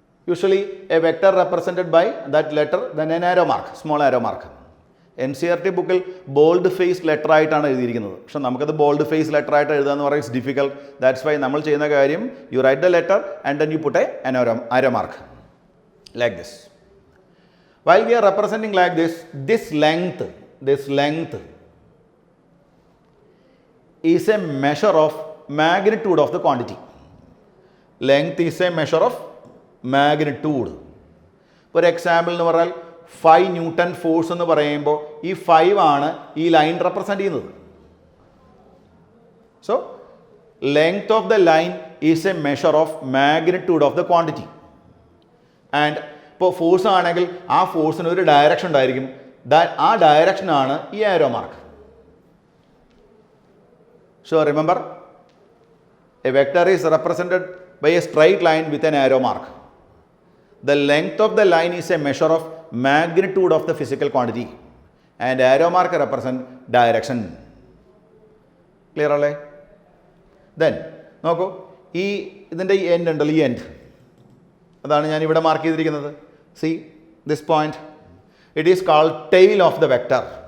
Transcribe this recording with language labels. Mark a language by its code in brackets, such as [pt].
[en] Usually a vector represented by that letter then an arrow mark, small arrow mark. [ml] NCERT ബുക്കിൽ bold face letter ആയിട്ടാണ് എഴുതിയിരിക്കുന്നത്. പക്ഷെ നമുക്കത് bold face letter ആയിട്ട് എഴുതാന്ന് പറയുന്നത് [en] It's difficult. That's why [ml] നമ്മൾ ചെയ്യുന്ന കാര്യം [en] You write the letter and then you put an arrow mark like this. While we are representing like this length is a measure of magnitude of the quantity. Length is a measure of magnitude. [ml] ഒരു example എന്ന് പറഞ്ഞാൽ 5 newton force എന്ന് പറയുമ്പോൾ ഈ 5 ആണ് ഈ line represent ചെയ്യുന്നത്. [en] So length of the line is a measure of magnitude of the quantity. [ml] And ഇപ്പോൾ ഫോഴ്സ് ആണെങ്കിൽ ആ ഫോഴ്സിന് ഒരു ഡയറക്ഷൻ ഉണ്ടായിരിക്കും. ആ ഡയറക്ഷനാണ് ഈ arrow mark. [en] So remember, a vector is represented by a straight line with an arrow mark. The length of the line is a measure of magnitude of the physical quantity and arrow mark represent direction. [ml] Clear അല്ലേ? Then നോക്കൂ, ഈ ഇതിൻ്റെ ഈ end ഉണ്ടല്ലോ, ഈ end അതാണ് ഞാൻ ഇവിടെ മാർക്ക് ചെയ്തിരിക്കുന്നത്. [en] See this point, it is called tail of the vector.